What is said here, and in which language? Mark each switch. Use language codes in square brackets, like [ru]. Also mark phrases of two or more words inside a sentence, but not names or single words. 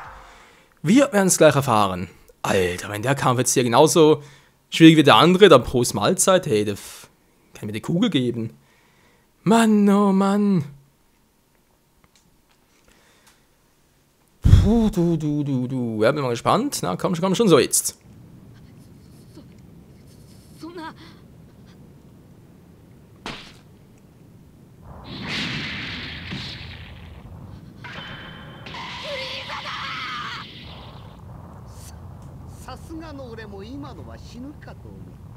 [de] Wir werden es gleich erfahren. Alter, wenn der Kampf jetzt hier genauso schwierig wie der andere, dann Prost Mahlzeit, hey, der kann mir die Kugel geben. Mann, oh Mann. Puh, du. Ja, bin mal gespannt. Na, komm schon so jetzt. [ja] さすがの俺も今のは死ぬかと思った。